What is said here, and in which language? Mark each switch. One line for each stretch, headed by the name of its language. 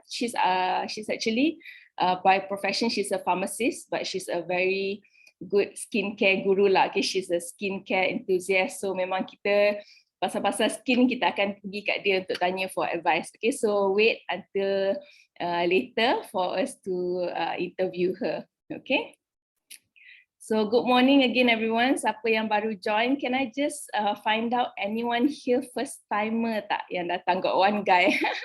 English: She's actually, by profession, she's a pharmacist, but she's a very good skincare guru lah. Okay, she's a skincare enthusiast.
Malay: So memang kita pasal-pasal skin kita akan pergi kat dia untuk tanya
English: for advice. Okay, so wait until later for us to interview her. Okay. So good morning again everyone.
Malay: Siapa yang baru join,
English: can I just find out anyone here first timer
Malay: tak yang datang?
English: Got one guy.